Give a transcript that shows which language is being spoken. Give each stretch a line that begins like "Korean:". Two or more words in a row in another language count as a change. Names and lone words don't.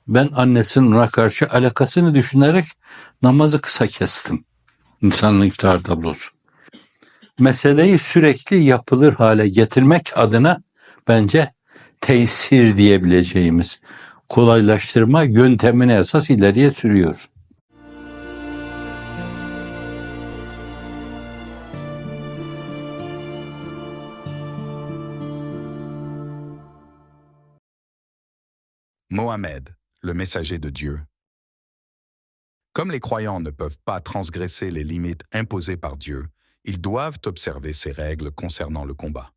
Turkish: Ben annesinin ona karşı alakasını düşünerek namazı kısa kestim. İnsanın iftihar tablosu. Meseleyi sürekli yapılır hale getirmek adına bence tesir diyebileceğimiz kolaylaştırma yöntemini esas ileriye sürüyor.
French: Mohammed, le messager de Dieu. Comme les croyants ne peuvent pas transgresser les limites imposées par Dieu, ils doivent observer ses règles concernant le combat.